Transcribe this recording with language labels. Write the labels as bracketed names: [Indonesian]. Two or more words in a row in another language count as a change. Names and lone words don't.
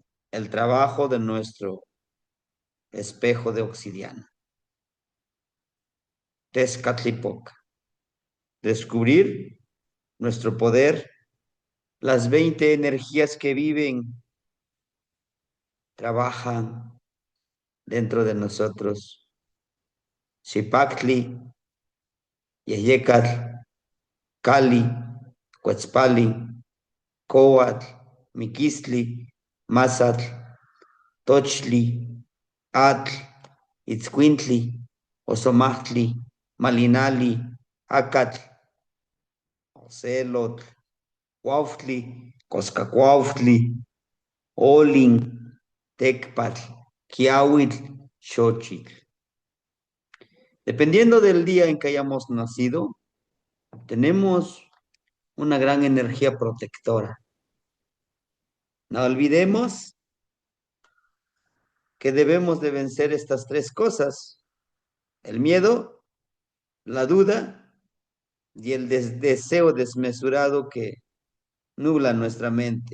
[Spanish] el trabajo de nuestro espejo de obsidiana. Tezcatlipoca. Descubrir nuestro poder, las 20 energías que viven, trabajan dentro de nosotros. Xipactli, Yeyecatl, Cali, Cuetzpali, Coatl, Miquistli, Mazatl, Tochli, Atl, Itzcuintli, Osomachtli, Malinali, Acatl, Ocelotl, Cuauhtli, Coscacuauhtli, Olin, Tecpatl, Quiahuitl, Xochitl. Dependiendo del día en que hayamos nacido, tenemos una gran energía protectora. No olvidemos que debemos de vencer estas tres cosas: el miedo, la duda y el deseo desmesurado que nubla nuestra mente.